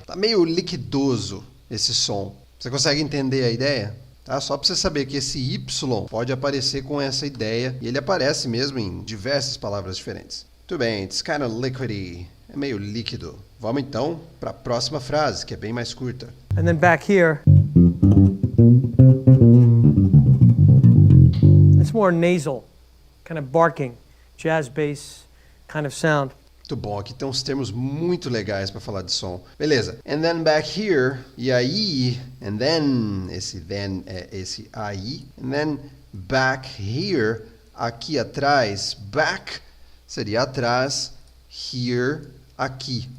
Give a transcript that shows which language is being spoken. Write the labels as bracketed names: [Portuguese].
[Portuguese] Tá meio liquidoso esse som. Você consegue entender a ideia? Tá? Só para você saber que esse Y pode aparecer com essa ideia, e ele aparece mesmo em diversas palavras diferentes. Muito bem, it's kind of liquidy, é meio líquido. Vamos então para a próxima frase, que é bem mais curta. [English] And then back here, it's more nasal, kind of barking, jazz bass kind of sound. [Portuguese] Muito bom, aqui tem uns termos muito legais para falar de som. [English] Beleza. And then back here, e aí, and then, esse then é esse aí, and then back here, aqui atrás, back seria atrás, here, aqui.